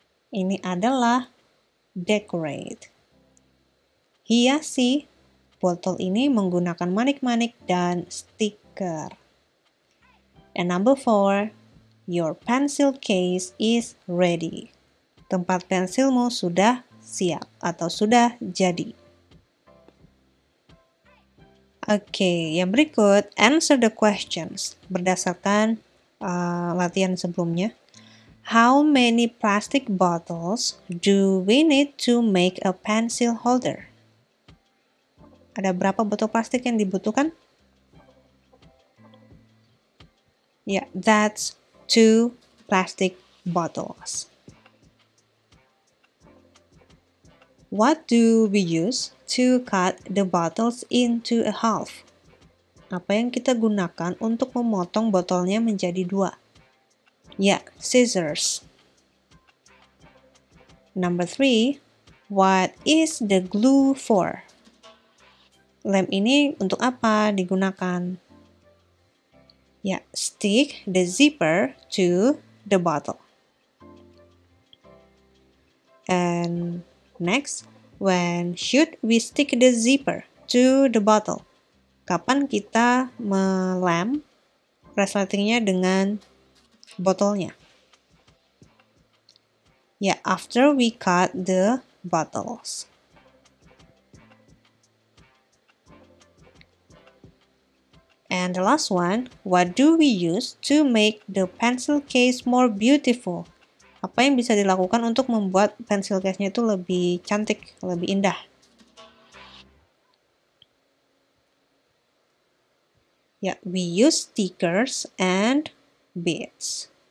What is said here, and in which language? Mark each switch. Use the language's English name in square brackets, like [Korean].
[Indonesian] Ini adalah decorate. Hiasi botol ini menggunakan manik-manik dan stiker. [English] And number 4, your pencil case is ready. [Indonesian] Tempat pensilmu sudah siap atau sudah jadi. Oke, yang berikut, [English] answer the questions [Indonesian] berdasarkan latihan sebelumnya. [English] How many plastic bottles do we need to make a pencil holder? [Indonesian] Ada berapa botol plastik yang dibutuhkan? [English] Yeah, that's 2 plastic bottles. What do we use to cut the bottles into a half? [Indonesian] Apa yang kita gunakan untuk memotong botolnya menjadi 2? [English] Ya, scissors. Number 3, what is the glue for? [Indonesian] Lem ini untuk apa digunakan? Ya, [English] stick the zipper to the bottle. And next, when should we stick the zipper to the bottle? [Indonesian] Kapan kita melem resletingnya dengan botolnya? [English] Ya, after we cut the bottles. And the last one, what do we use to make the pencil case more beautiful? [Indonesian] Apa yang bisa dilakukan untuk membuat pencil case-nya itu lebih cantik, lebih indah? [English] Ya, we use stickers and beads.